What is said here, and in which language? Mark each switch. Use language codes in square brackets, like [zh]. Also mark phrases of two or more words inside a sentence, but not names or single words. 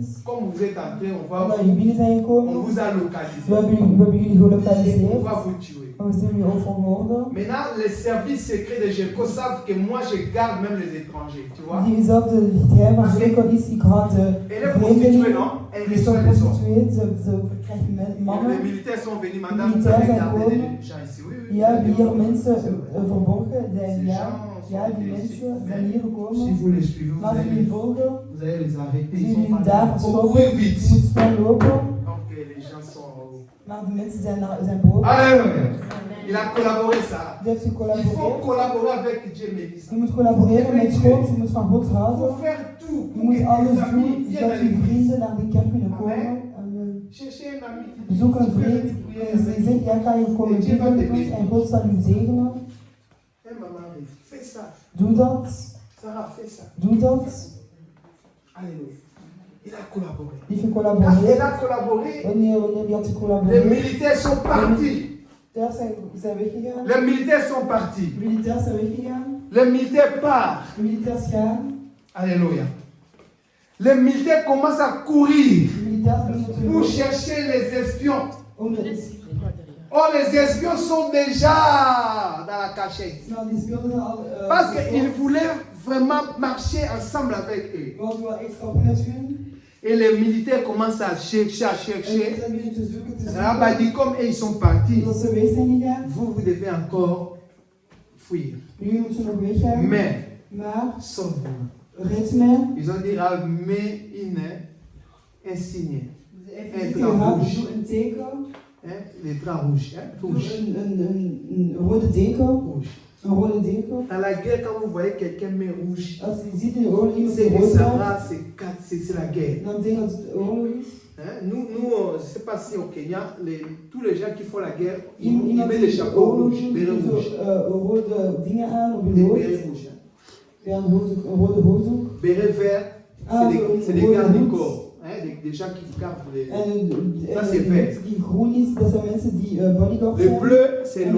[fr] Comme vous êtes entrés, [nl] omdat jullie binnen zijn [fr] on [nl] gekomen, [fr] vous a [nl] we [fr] localisé. [nl] hebben jullie [fr] Et on [nl] gelokaliseerd, [fr] va vous tuer. [nl] en we zullen jullie ook vermoorden. [fr] Maintenant, les services secrets de Jéricho savent que moi, je garde même les étrangers. Tu vois? [nl] Diezelfde geheim van Jericho is, ik had de [fr] Elle est prostituée, [nl] vreemdelingen, [fr] non? Elle [nl] die zijn [fr] reçoit les hommes. [nl] prostituees, ze krijgen [fr] Les [nl] mannen. [fr] militaires sont venus, madame, vous [nl] Militaires [fr] avez [nl] zijn [fr] gardé [nl] gekomen. [fr] les gens ici. Oui, oui. [nl] Ja, die hier mensen [fr] C'est vrai. [nl] verborgen zijn, [fr] Ces [nl] ja. [fr] gens [nl] Ja, [fr] sont [nl] die [fr] venus [nl] mensen [fr] ici. [nl] zijn hier [fr] Si [nl] gekomen. [fr] vous les suivez, vous [nl] Maar als jullie [fr] allez [nl] volgen, [fr] les arrêter. [nl] zullen [fr] Ils sont [nl] jullie [fr] pas [nl] daar [fr] là. Il faut [nl] stoppen. [fr] courir [nl] Je [fr] vite. [nl] moet snel lopen, [fr] Donc, les gens sont en haut. [nl] maar de mensen zijn boven. [fr] Alléluia. Il [nl] Amen. [fr] a collaboré ça. [nl] Die heeft [fr] Il faut [nl] gecollaboreerd. [fr] collaborer avec Dieu, Mélissa. [nl] Je moet collaboreren met God, je moet van God [fr] Il faut [nl] houden. [fr] faire tout [nl] Je [fr] pour [nl] moet [fr] que [nl] alles [fr] tes amis [nl] doen [fr] viennent à [nl] dat je [fr] l'église. [nl] vrienden naar die kerk kunnen komen. [fr] Amen. [nl] Amen. [fr] Cherchez un ami qui dit, [nl] Zoek een [fr] tu peux [nl] vriend [fr] venir prier [nl] die [fr] avec [nl] zegt, jij kan hier komen bidden met ons en God zal u zegenen. [fr] Un maman arrive. Fais ça. [nl] Doe dat, [fr] Sarah, fais ça. [nl] doe dat. [fr] Alléluia. Il a collaboré. [nl] Die heeft [fr] Quand il [nl] gecollaboreerd. [fr] a collaboré, [nl] Wanneer die had [fr] les [nl] gecollaboreerd, [fr] militaires sont partis. [nl] daar zijn weggegaan. [fr] Les militaires sont partis. [nl] De militairs zijn weggegaan. [fr] Les militaires partent. [nl] De militairs gaan. [fr] Alléluia. Les militaires commencent à courir [nl] De militairs beginnen [fr] pour [nl] te [fr] chercher les espions. [nl] om de [fr] Oh, les espions sont déjà dans la cachette. [nl] nou, die speelden al. [fr] Parce qu'ils voulaient vraiment marcher ensemble avec eux. [nl] Want we waren echt stappen met hun. [fr] Et les militaires commencent à chercher, à [nl] En ze [fr] chercher. [nl] zijn beginnen te zoeken, te [fr] Rahab a [nl] zoeken. [fr] dit, comme eux, ils sont partis, [nl] Dat ze weg zijn gegaan. [fr] vous devez encore fuir. [nl] Nu moeten we nog weggaan. [fr] Mais, [nl] Maar [fr] sauve-vous. [nl] red mij. [fr] Ils ont dit, Rahab, mets un signe. [nl] Even doe een teken. [fr] Hein, les draps rouges. Hein, [nl] Doe [fr] rouge. [nl] een rode deken. [fr] Rouge. [nl] Een rode deken. [fr] Dans la guerre, quand vous voyez quelqu'un met rouge, [nl] Als je ziet in de oorlog iemand [fr] c'est [nl] die [fr] que [nl] rood [fr] ça [nl] maakt, [fr] va, c'est la guerre. [nl] dan betekent dat het oorlog is. [fr] Hein, nous, je ne sais pas si au Kenya, tous les gens qui font la guerre, ils [nl] Iemand [fr] mettent [nl] die [fr] des chapeaux [nl] oorlog [fr] rouges, [nl] doet, [fr] bérets [nl] doet [fr] rouges. [nl] zo rode dingen aan op je [fr] Des [nl] hoofd. [fr] bérets rouges. Hein. [nl] Ja, een rode hoofddoek. [fr] Bérets verts, [nl] Ah, [fr] c'est des [nl] rode [fr] gardes du [nl] hoed. [fr] corps. Hein, des gens qui gardent les. [nl] En Dat is vert. die groen is, dat zijn mensen die bodyguards [fr] Le [nl] zijn. [fr] bleu, c'est [nl] En de